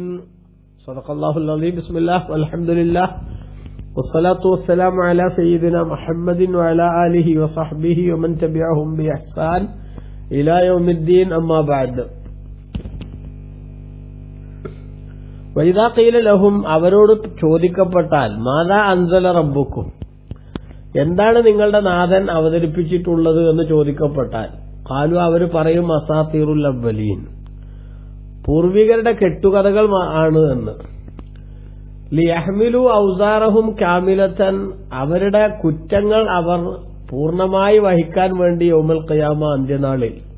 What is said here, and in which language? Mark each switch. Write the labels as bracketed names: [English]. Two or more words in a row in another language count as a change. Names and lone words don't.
[Arabic] صدق الله العظيم. بسم الله والحمد لله والصلاة والسلام على سيدنا محمد وعلى آله وصحبه ومن تبعهم بإحسان إلى يوم الدين. أما بعد. وإذا قيل لهم [Malayalam] അവരോട് ചോദിക്കപ്പെട്ടാൽ [Arabic] ماذا أنزل ربكم, [Malayalam] എന്താണ് നിങ്ങളുടെ നാഥൻ അവതരിപ്പിച്ചിട്ടുള്ളത് എന്ന് ചോദിക്കപ്പെട്ടാൽ ഖാലു, അവർ പറയും [Arabic] أساطير الأولين, [Malayalam] പൂർവികരുടെ കെട്ടുകഥകൾ ആണ് എന്ന്. [Arabic] ليحملوا أوزارهم كاملة, [Malayalam] അവരുടെ കുറ്റങ്ങൾ അവർ പൂർണ്ണമായി വഹിക്കാൻ വേണ്ടി [Arabic] يوم القيامة, [Malayalam] അന്ത്യനാളിൽ.